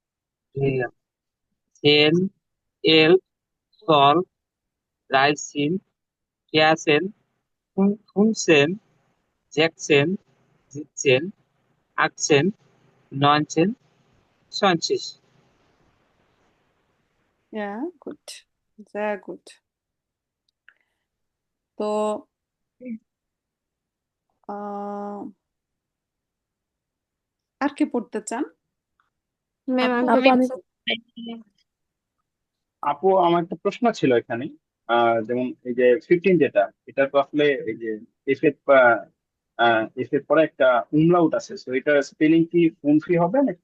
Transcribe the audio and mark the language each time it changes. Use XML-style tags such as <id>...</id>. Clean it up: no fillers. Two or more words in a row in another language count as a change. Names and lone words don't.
<bn>সেন, এল, সল, রাইসিন, কেয়াসেন, ফুনসেন, জ্যাকসেন, জিতসেন, আকসেন, নয়নসেন, সনসিস।</bn> <en>Yeah, good.</en> <de>Sehr gut.</de> <bn>তো আর কে পড়তে চান? ম্যাম আপু, আমি আপু, আমার একটা প্রশ্ন ছিল এখানে। যেমন এই যে 15 যেটা, এটা তো আসলে এই যে এফ এর পরে একটা উমলাউট আছে, তো এটা স্পেলিং কি ফুনফি হবে নাকি</bn>